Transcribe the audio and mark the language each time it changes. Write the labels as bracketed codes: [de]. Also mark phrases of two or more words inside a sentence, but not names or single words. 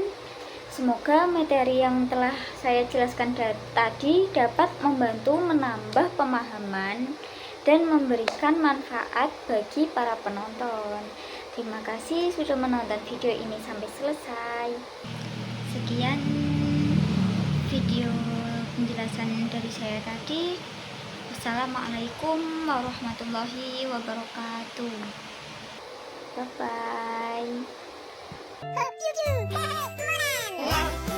[id] Semoga materi yang telah saya jelaskan tadi dapat membantu menambah pemahaman dan memberikan manfaat bagi para penonton. Terima kasih sudah menonton video ini sampai selesai. Sekian video penjelasan dari saya tadi. [ar] والسلام عليكم ورحمة الله وبركاته. [en] Bye bye. Hope you do. Hey, come on.